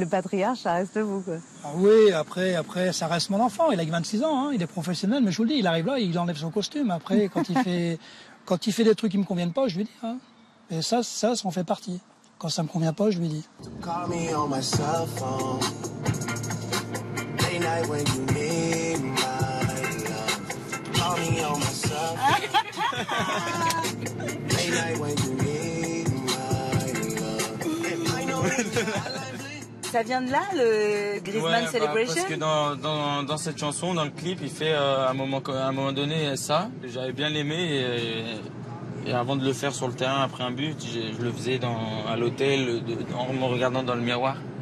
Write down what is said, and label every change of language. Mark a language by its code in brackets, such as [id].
[fr] Le patriarche, ça reste vous, quoi. Ah oui, après, ça reste mon enfant. Il a que 26 ans, hein. Il est professionnel, mais je vous le dis, il arrive là, il enlève son costume. Après, quand il fait des trucs qui me conviennent pas, je lui dis. Hein. Et ça en fait partie. Quand ça me convient pas, je lui dis. [en] Call me on my cell phone. Late night when you need my love. Call me on my cell phone. Late night when you need my love. [fr] Ça vient de là, le Griezmann Celebration? Parce que dans cette chanson, dans le clip, il fait à un moment donné ça. J'avais bien aimé et avant de le faire sur le terrain après un but, je le faisais à l'hôtel en me regardant dans le miroir.